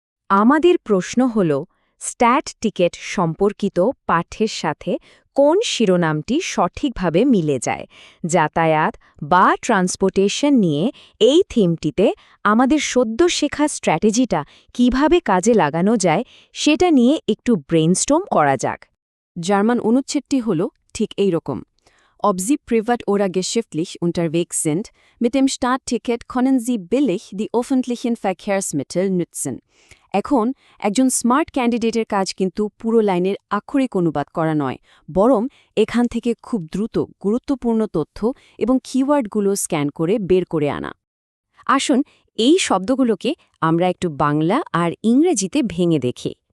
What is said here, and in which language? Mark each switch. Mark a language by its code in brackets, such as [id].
[bn] আমাদের প্রশ্ন হল, স্ট্যাট টিকেট সম্পর্কিত পাঠ্যের সাথে কোন শিরোনামটি সঠিকভাবে মিলে যায়। যাতায়াত বা ট্রান্সপোর্টেশন নিয়ে এই থিমটিতে আমাদের সদ্য শেখা স্ট্র্যাটেজিটা কিভাবে কাজে লাগানো যায় সেটা নিয়ে একটু ব্রেইনস্টর্ম করা যাক। জার্মান অনুচ্ছেদটি হল ঠিক এই রকম: [de] Ob Sie privat oder geschäftlich unterwegs sind, mit dem Startticket können Sie billig die öffentlichen Verkehrsmittel nutzen. [bn] এখন একজন স্মার্ট ক্যান্ডিডেটের কাজ কিন্তু পুরো লাইনের আক্ষরিক অনুবাদ করা নয়, বরং এখান থেকে খুব দ্রুত গুরুত্বপূর্ণ তথ্য এবং কিওয়ার্ডগুলো স্ক্যান করে বের করে আনা। আসুন এই শব্দগুলোকে আমরা একটু বাংলা আর ইংরেজিতে ভেঙে দেখি।